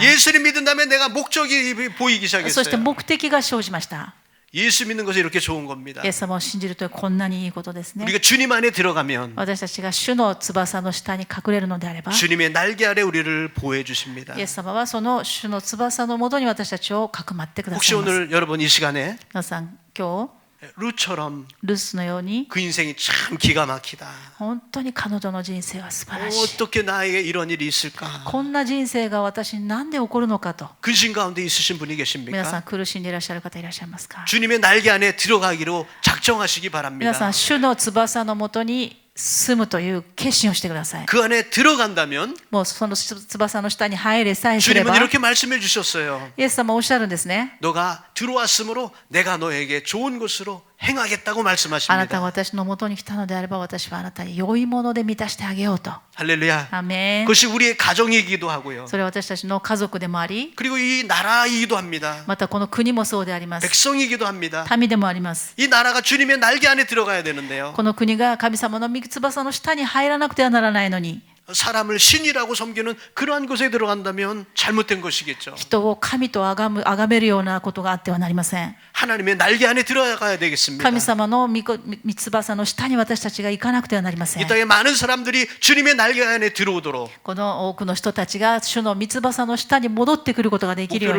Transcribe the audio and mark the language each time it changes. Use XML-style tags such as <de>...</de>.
<ko>예수님 믿은 다음에 내가 목적이 보이기</ko> <ja>そして</ja> <ko>시작했어요.</ko> <ja>目的が生じました。</ja> <ko>예수 믿는 것이 이렇게 좋은 겁니다.</ko> <ja>イエス様を信じるというこんなにいいことですね。</ja> <ko>우리가 주님 안에 들어가면</ko> <ja>私たちが主の翼の下に隠れるのであれば、</ja> <ko>주님의 날개 아래 우리를 보호해 주십니다.</ko> <ja>イエス様はその主の翼のもとに私たちをかくまってくだ</ja> <ko>혹시</ko> <ja>さいます。</ja> <ko>오늘 여러분 이 시간에</ko> <ja>皆さん今日</ja> <ko>루처럼</ko> <ja>ルスのように</ja> <ko>그 인생이 참 기가 막히다.</ko> <ja>本当に彼女の人生は素晴らしい。</ja> <ko>어떻게 나에게 이런 일이 있을까?</ko> <ja>こんな人生が私に何で起こるのかと。</ja> <ko>근심 가운데 있으신 분이</ko> <ja>皆さん苦しんでいらっしゃる方いらっしゃいますか？</ja> <ko>주님의 날개 안에 들어가기로 작정하시기</ko> <ja>皆さん主の翼のもとに住むという決心をしてください。</ja> <ko>그 안에 들어간다면</ko> <ja>もうその翼の下に入れさえすれば、</ja> <ko>주님은 이렇게 말씀해 주셨어요.</ko> <ja>イエス様おっしゃるんですね。</ja> <ko>너가 들어왔으므로 내가 너에게 좋은 것으로 행하겠다고</ko> <ja>あなたが私のもとに来たのであれば、私はあなたに良いもので満たしてあげようと。</ja> <ko>할렐루야.</ko> <ja>アーメン。</ja> <ko>그것이 우리의 가정이기도 하고요.</ko> <ja>それは私たちの家族でもあり、</ja> <ko>그리고 이 나라이기도 합니다.</ko> <ja>またこの国もそうであります。</ja> <ko>백성이기도 합니다.</ko> <ja>民でもあります。</ja> <ko>이 나라가 주님의 날개 안에 들어가야 되는데요.</ko> <ja>この国が神様の御翼の下に入らなくてはならないのに、</ja> <ko>사람을 신이라고 섬기는 그러한 곳에 들어간다면 잘못된 것이겠죠.</ko> <ja>人を神と崇めるようなことがあってはなりません。</ja> <ko>하나님의 날개 안에 들어가야 되겠습니다.</ko> <ja>神様の御翼の下に私たちが行かなくてはなりません。</ja> <ko>이 땅에 많은 사람들이 주님의 날개 안에 들어오도록</ko> <ja>この多くの人たちが主の御翼の下に戻ってくることができるよう</ja>